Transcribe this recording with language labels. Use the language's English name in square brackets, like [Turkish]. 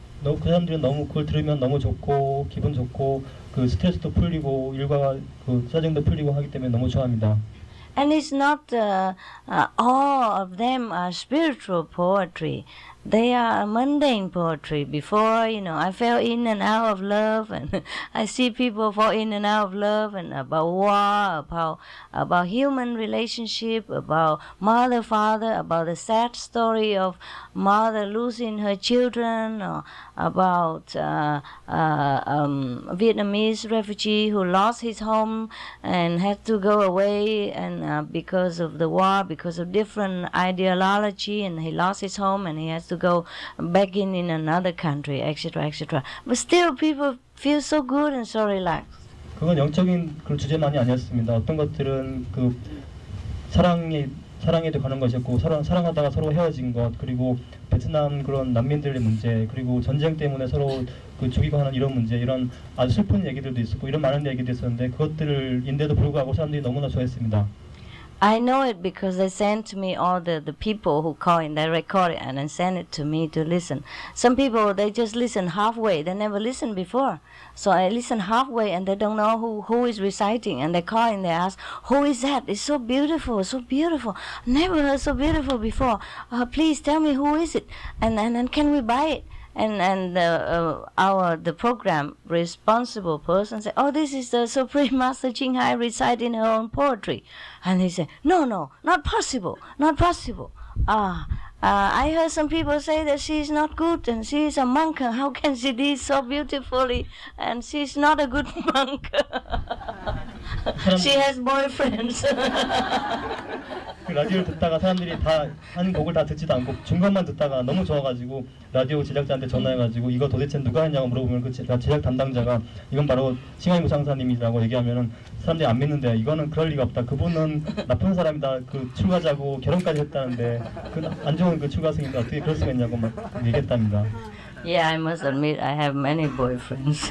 [Korean] 그 사람들은 너무 그걸 들으면 너무 좋고 기분 좋고 그 스트레스도 풀리고 일과 그 짜증도 풀리고 하기 때문에 너무 좋아합니다. [English] And it's not all of them are spiritual poetry. They are mundane poetry. Before, I fell in and out of love, and I see people fall in and out of love, and about war, about human relationship, about mother, father, about the sad story of mother losing her children, or about Vietnamese refugee who lost his home and had to go away, and because of the war, because of different ideology, and he lost his home and he has to go back in another country, etc., etc. But still, people feel so good and so relaxed. [Korean] 그건 영적인 그 주제만이 아니었습니다. 어떤 것들은 그 사랑에도 가는 것이었고 사랑하다가 서로 헤어진 것, 그리고 베트남 그런 난민들의 문제, 그리고 전쟁 때문에 서로 그 죽이고 하는 이런 문제, 이런 아주 슬픈 얘기들도 있었고 이런 많은 얘기도 있었는데 그것들인데도 불구하고 사람들이 너무나 좋아했습니다. [English] I know it because they sent to me all the people who call in, they record it and then send it to me to listen. Some people, they just listen halfway, they never listened before. So I listen halfway and they don't know who is reciting, and they call in, they ask, who is that? It's so beautiful, so beautiful. Never heard so beautiful before. Please tell me who is it, and can we buy it? And the program responsible person said, oh, this is the Supreme Master Ching Hai reciting her own poetry. And he said, no, not possible. I heard some people say that she is not good and she is a monk. How can she do it so beautifully? And she is not a good monk. She has boyfriends. [Korean] 그 라디오를 듣다가 사람들이 다 한 곡을 다 듣지도 않고 중간만 듣다가 너무 좋아가지고 라디오 제작자한테 전화해가지고 이거 도대체 누가 했냐고 물어보면 그 제작 담당자가 이건 바로 칭하이 무상사님이라고 얘기하면은 사람들이 안 믿는데 이거는 그럴 리가 없다. 그분은 나쁜 사람이다. 그 출가자고 결혼까지 했다는데 그 안 좋은 그 출가생인데 어떻게 그럴 수가 있냐고 막 얘기했답니다. [English] Yeah, I must admit I have many boyfriends.